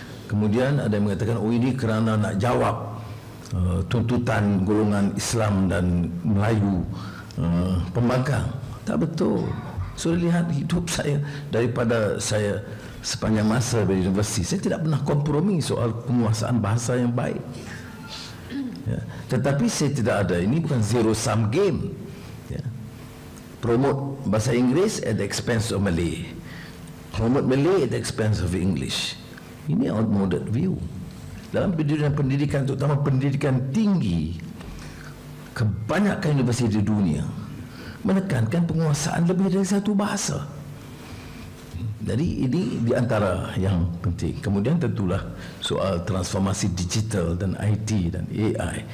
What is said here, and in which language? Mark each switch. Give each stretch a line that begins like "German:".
Malay: Kemudian ada yang mengatakan, oh ini kerana nak jawab tuntutan golongan Islam dan Melayu pembangkang. Tak betul. Sudah lihat hidup saya, daripada saya sepanjang masa di universiti, saya tidak pernah kompromi soal penguasaan bahasa yang baik. Ya. Tetapi saya tidak ada, ini bukan
English: zero sum game,
Malay: ya.
English: Promote
Malay: bahasa Inggeris
English: at the expense of Malay, promote Malay at the expense of English.
Malay: Ini
English: outmoded view.
Malay: Dalam pendidikan, terutama pendidikan tinggi, kebanyakan universiti di dunia menekankan penguasaan lebih dari satu bahasa. Jadi ini di antara yang penting. Kemudian tentulah soal transformasi digital dan IT dan AI.